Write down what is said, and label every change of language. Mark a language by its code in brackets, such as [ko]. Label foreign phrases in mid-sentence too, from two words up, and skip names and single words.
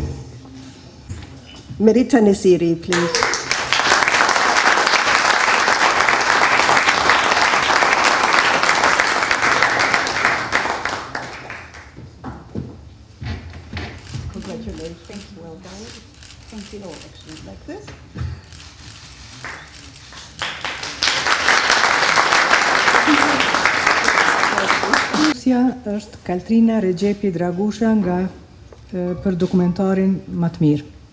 [en] Merita Nesiri, please. Congratulations. Thank you. Well done. Thank you all. Actually, like this. [sq] Është Kaltrina Regjepi Dragusha nga për dokumentarin Më të mirë.